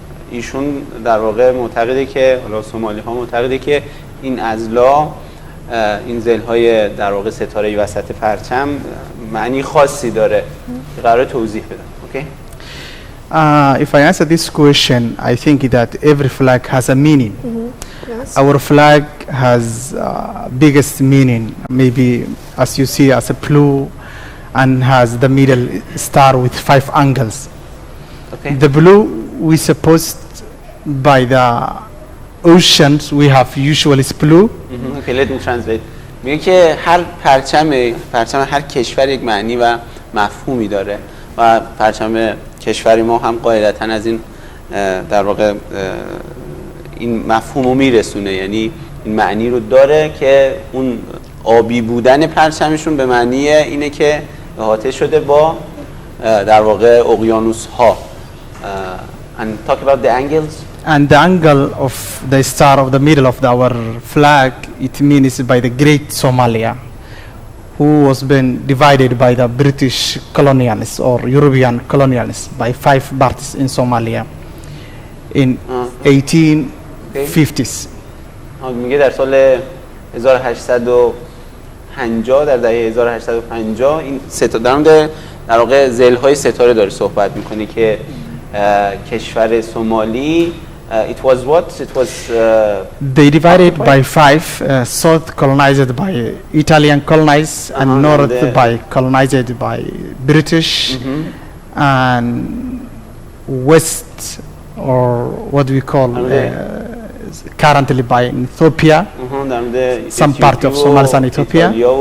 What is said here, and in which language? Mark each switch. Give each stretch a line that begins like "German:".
Persian: ایشون در واقع معتقده که حالا سومالی ها معتقده که این اضلاع، این ضلع‌های در واقع ستاره‌ای وسط پرچم معنی خاصی داره که قراره توضیح بدم.
English: Okay? If I answer this question, I think that every flag has a meaning. Yes. Our flag has biggest meaning, maybe as you see as a blue, and has the middle star with 5 angles. Okay. The blue we supposed by the oceans we have usually is blue. Okay, let me translate.
Persian: میگه که هر پرچم هر کشور یک معنی و مفهومی داره و پرچم کشور ما هم قاعدتاً از این در واقع این مفهوم رو میرسونه، یعنی این معنی رو داره که اون آبی بودن پرچمشون به معنی اینه که احاطه شده با در واقع اقیانوس ها.
English: And talk about the angles. And the angle of the star of the middle of our flag, it means by the Great Somalia, who was been divided by the British colonialists or European colonialists by 5 parties in Somalia in 1850s.
Persian: میگه در سال 1850 در دهه 1850 این ستاره در واقع ضلع‌های ستاره داره صحبت میکنه که کشور سومالی
English: it was what? It was they divided by 5, south colonized by Italian colonized and north by colonized by British and west or what we call currently by Ethiopia, some part of Somalia and Ethiopia,